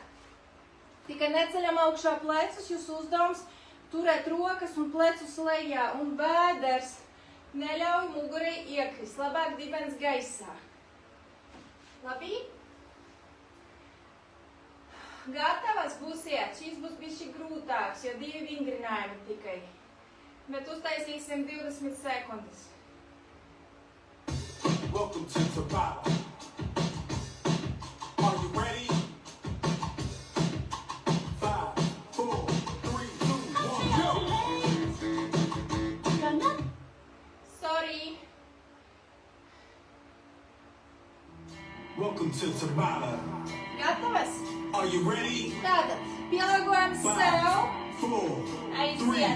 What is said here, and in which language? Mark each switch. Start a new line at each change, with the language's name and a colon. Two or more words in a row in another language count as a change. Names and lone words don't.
Latvian: Tikai neceļam augšā plecus, jūsu uzdevums turēt rokas un plecus lejā un bēders neļauj mugurei iekrist. Labāk dibens gaisā. Labi? Gatavas būsiet. Šis būs bišķi grūtāks, jo 2 vingrinājumi tikai. Bet uztaisīsim 20 sekundes.
English: Welcome to Tabata. Are you ready? 5, 4, 3, 2, 1, go! Sorry. Welcome to Tabata.
Latvian: Gatavas?
English: Are you ready?
Latvian: Tātad, pielāgojam
English: 5,
Latvian: sev.
English: 4, 3,
Latvian: Aiziet.